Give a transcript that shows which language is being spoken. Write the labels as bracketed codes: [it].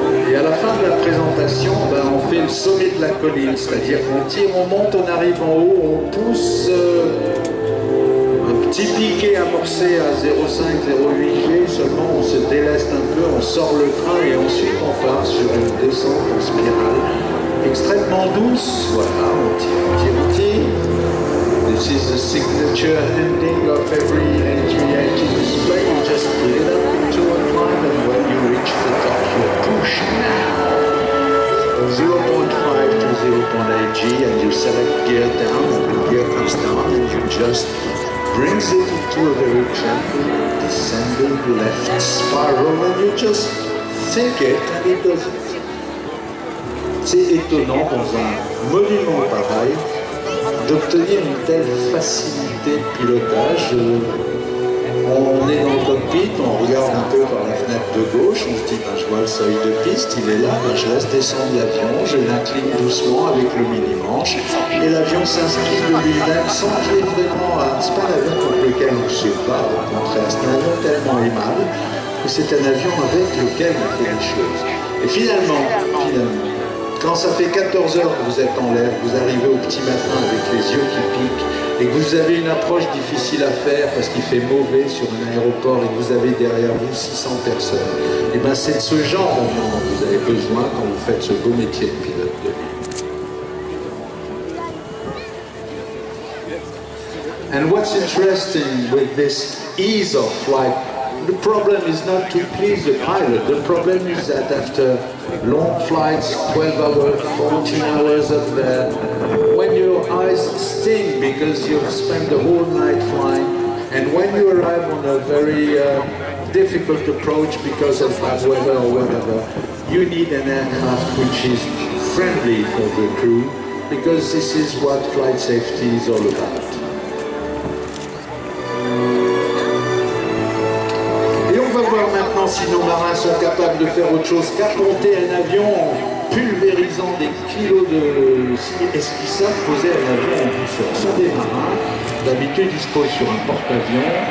[fr] Et à la fin de la présentation, on fait le sommet de la colline, c'est-à-dire qu'on tire, on monte, on arrive en haut, on pousse petit piqué amorcé à 0,5-0,8 G, seulement on se déleste un peu, on sort le train et ensuite on part sur une descente en spirale extrêmement douce. Voilà, on tire. [en] This is the signature ending of every A380 display. You just put it up into a climb and when you reach the top you push now. 0.5 to 0.8 G and you select gear down and the gear comes down and you just brings it into a very gentle descending left spiral and you just think it and it does it. [fr] C'est étonnant dans un monument pareil d'obtenir une telle facilité de pilotage. On est dans le cockpit, on regarde un peu par la fenêtre de gauche, on se dit ben, je vois le seuil de piste, il est là, ben, je laisse descendre l'avion, je l'incline doucement avec le mini-manche et l'avion s'inscrit de lui-même sans qu'il y ait vraiment c'est pas un avion contre lequel on ne se bat, au contraire, c'est un avion tellement aimable que c'est un avion avec lequel on fait des choses. Et finalement, quand ça fait 14 heures que vous êtes en l'air, vous arrivez au petit matin avec les yeux qui piquent, et que vous avez une approche difficile à faire parce qu'il fait mauvais sur un aéroport et que vous avez derrière vous 600 personnes, et bien c'est de ce genre de moment que vous avez besoin quand vous faites ce beau métier de pilote de ligne. [en] And what's interesting with this ease of flight, the problem is not to please the pilot. The problem is that after long flights, 12 hours, 14 hours up there, when your eyes sting because you've spent the whole night flying, and when you arrive on a very difficult approach because of bad weather or whatever, you need an aircraft which is friendly for the crew, because this is what flight safety is all about. [fr] Maintenant, si nos marins sont capables de faire autre chose qu'apponter un avion en pulvérisant des kilos de... Est-ce qu'ils savent poser un avion en douceur? Ce sont des marins. D'habitude, ils se posent sur un porte-avions.